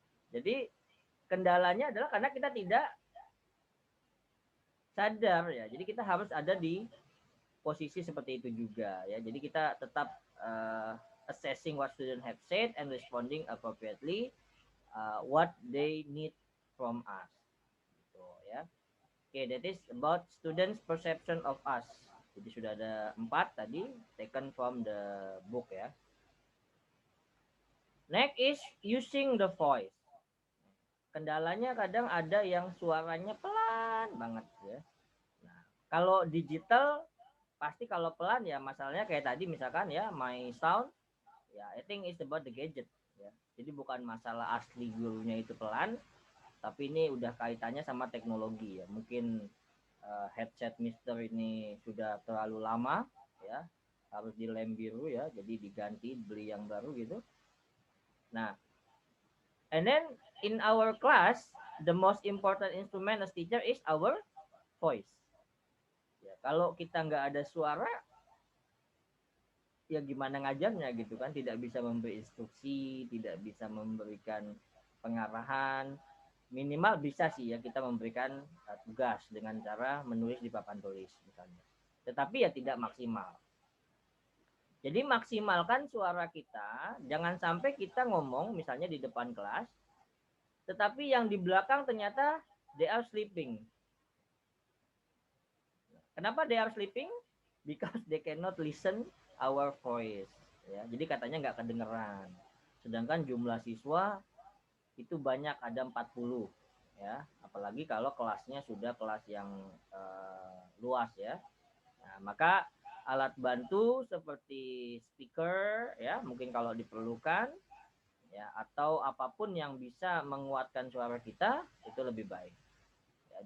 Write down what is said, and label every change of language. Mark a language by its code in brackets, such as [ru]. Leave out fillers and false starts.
[id] Jadi kendalanya adalah karena kita tidak sadar, ya. Jadi kita harus ada di posisi seperti itu juga, ya. Jadi kita tetap [en] assessing what students have said and responding appropriately what they need from us. [id] Gitu, ya. [en] Okay, that is about students' perception of us. [id] Jadi sudah ada 4 tadi, [en] taken from the book [id] ya. [en] Next is using the voice. [id] Kendalanya kadang ada yang suaranya pelan banget ya. Nah, kalau digital pasti kalau pelan ya masalahnya kayak tadi misalkan ya [en] my sound [id] ya [en] I think it's about the gadget [id] ya. Jadi bukan masalah asli gurunya itu pelan, tapi ini udah kaitannya sama teknologi ya. Mungkin headset Mister ini sudah terlalu lama ya, harus dilem biru ya, jadi diganti beli yang baru gitu. [en] Nah, and then in our class the most important instrument as teacher is our voice ya. [id] Kalau kita nggak ada suara ya gimana ngajarnya gitu kan, tidak bisa memberi instruksi, tidak bisa memberikan pengarahan. Minimal bisa sih ya kita memberikan tugas dengan cara menulis di papan tulis misalnya. Tetapi ya tidak maksimal. Jadi maksimalkan suara kita, jangan sampai kita ngomong misalnya di depan kelas, tetapi yang di belakang ternyata [en] they are sleeping. [id] Kenapa [en] they are sleeping? Because they cannot listen our voice. [id] Ya, jadi katanya nggak kedengeran. Sedangkan jumlah siswa itu banyak, ada 40 ya, apalagi kalau kelasnya sudah kelas yang luas ya. Nah, maka alat bantu seperti speaker ya mungkin kalau diperlukan ya, atau apapun yang bisa menguatkan suara kita itu lebih baik ya.